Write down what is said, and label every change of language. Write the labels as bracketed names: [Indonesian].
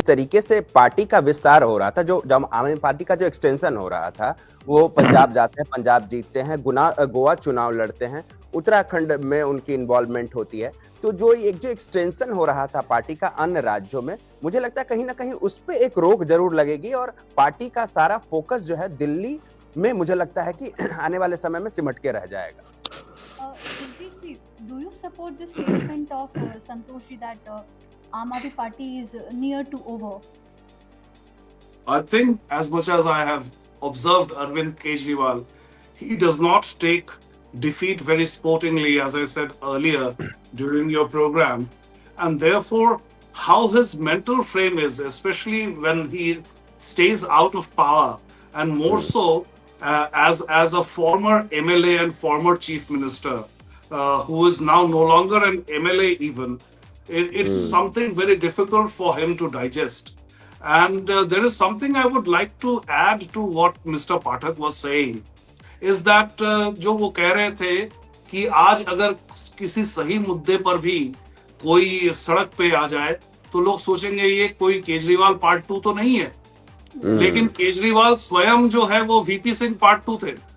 [Hindi] तरीके से पार्टी का विस्तार हो रहा था, जो आम आदमी पार्टी का जो एक्सटेंशन हो रहा था, वो पंजाब जाते हैं, पंजाब जीतते हैं, गोवा चुनाव लड़ते हैं, उत्तराखंड में उनकी इन्वॉल्वमेंट होती है। तो जो एक्सटेंशन हो रहा था पार्टी का अन्य राज्यों में, मुझे लगता है कहीं ना कहीं उस पर एक रोक जरूर लगेगी और पार्टी का सारा फोकस जो है दिल्ली में, मुझे लगता है कि आने वाले समय में सिमट के रह जाएगा। [English] Do you support the statement of Santosh ji that Aam Aadmi Party is near to over? I think as much as I have observed Arvind Kejriwal, he does not take defeat very sportingly, as I said earlier during your program, and therefore how his mental frame is, especially when he stays out of power, and more so as a former MLA and former chief minister, who is now no longer an MLA even, it's something very difficult for him to digest. And there is something I would like to add to what Mr. Pathak was saying, is that [Hindi] जो वो कह रहे थे कि आज अगर किसी सही मुद्दे पर भी कोई सड़क पे आ जाए तो लोग सोचेंगे ये कोई केजरीवाल पार्ट 2 तो नहीं है। लेकिन केजरीवाल स्वयं जो है वो वीपी सिंह पार्ट 2 थे।